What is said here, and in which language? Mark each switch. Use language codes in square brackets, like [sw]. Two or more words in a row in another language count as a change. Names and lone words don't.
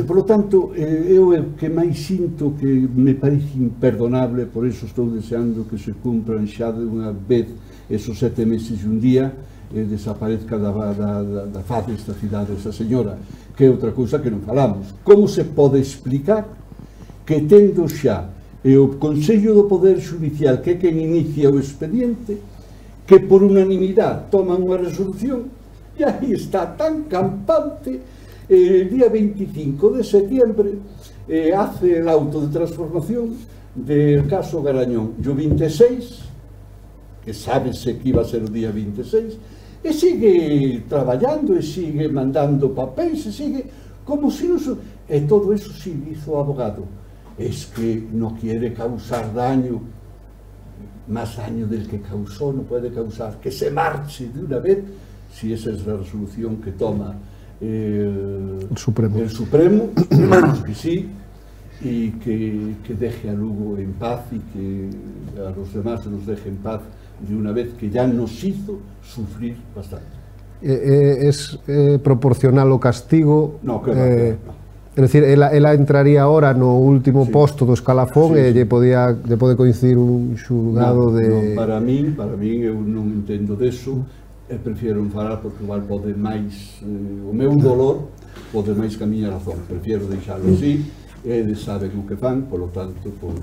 [gl] Por lo tanto, eu o que máis sinto que me parece imperdonable, por eso estou deseando que se cumpran xa de unha vez esos 7 meses e un día, desaparezca da faz desta cidade esa señora, que é outra cousa que non falamos. Como se pode explicar que tendo xa o Consello do Poder Judicial, que é quen inicia o expediente, que por unanimidade toman unha resolución, e aí está tan campante, [es] el día 25 de septiembre hace el auto de transformación del caso Garañón, [gl] e o 26, que sábese que iba a ser o día 26, e sigue traballando, e sigue mandando papéis, e sigue como si non... [es] E todo eso sí hizo o abogado. Es que no quiere causar daño, más daño del que causó no puede causar, que se marche de una vez, si esa es la resolución que toma el Supremo, esperemos que sí, y que deje a Lugo en paz y que a los demás nos deje en paz de una vez, que ya nos hizo sufrir bastante. [gl] Es proporcional o castigo? [es] No, que no. [gl] É dicir, ela entraría ahora no último posto do escalafón e lle pode coincidir un xulgado de... Para min eu non entendo deso, e prefiero non falar porque igual pode máis o meu dolor pode máis que a miña razón, prefiero deixarlo así, eles saben o que fan, polo tanto, pois...